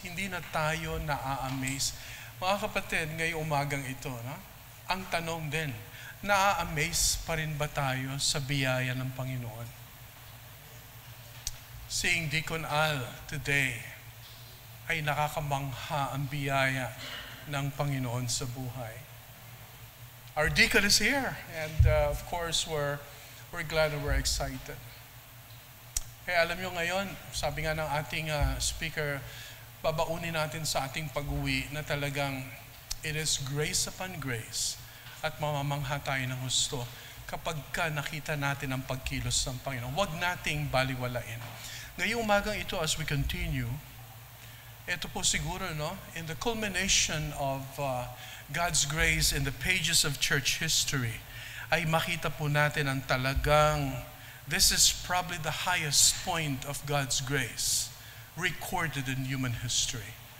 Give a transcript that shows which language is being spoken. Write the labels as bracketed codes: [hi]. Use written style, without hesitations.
[tl] Hindi na tayo na-amaze. Mga kapatid, ngayong umagang ito, ang tanong din, na-amaze pa rin ba tayo sa biyaya ng Panginoon? [en] Seeing Deacon Al today [tl] ay nakakamangha ang biyaya ng Panginoon sa buhay. [en] Our deacon is here, and of course, we're glad and we're excited. [tl] Kaya alam nyo ngayon, sabi nga ng ating speaker, babaunin natin sa ating pag-uwi na talagang [en] it is grace upon grace [tl] at mamamangha tayo ng husto kapag ka nakita natin ang pagkilos ng Panginoon. Huwag nating baliwalain. Ngayong umagang ito, [en] as we continue, [tl] ito po siguro, [en] in the culmination of God's grace in the pages of church history, [tl] ay makita po natin ang talagang, [en] this is probably the highest point of God's grace recorded in human history.